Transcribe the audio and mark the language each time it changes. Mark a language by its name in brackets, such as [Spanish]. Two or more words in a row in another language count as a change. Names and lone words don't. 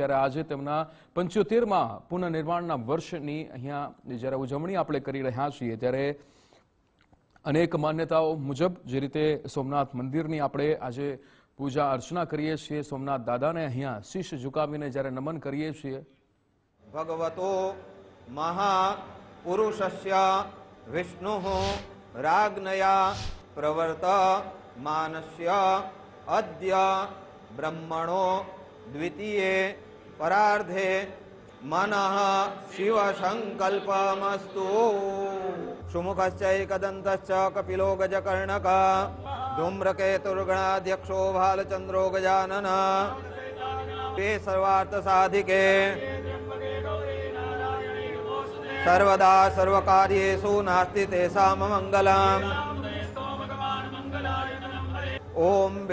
[Gujarati] ત્યારે આજે તેમના 75મા પુનઃનિર્માણના વર્ષની અહીંયા જ્યારે ઉજવણી આપણે કરી રહ્યા છીએ ત્યારે અનેક માન્યતાઓ મુજબ જે રીતે સોમનાથ મંદિરની આપણે આજે પૂજા અર્ચના કરીએ છીએ, સોમનાથ દાદાને અહીંયા શીશ ઝુકાવીને જ્યારે નમન કરીએ છીએ. [Sanskrit] भगवतो महापुरुषस्य विष्णुः राज्ञया प्रवर्त मानस्य अद्य ब्रह्मणो द्वितीये परार्धे मनः शिव संकल्पमस्तु सुमुखश्चैकदन्तश्च कपिलो गजकर्णकः धूम्रकेतुर्गणाध्यक्षो भालचन्द्रो गजानन ते सर्वार्थसाधिके सर्वदा सर्वकार्येषु नास्ति तेषां मङ्गलम् ओम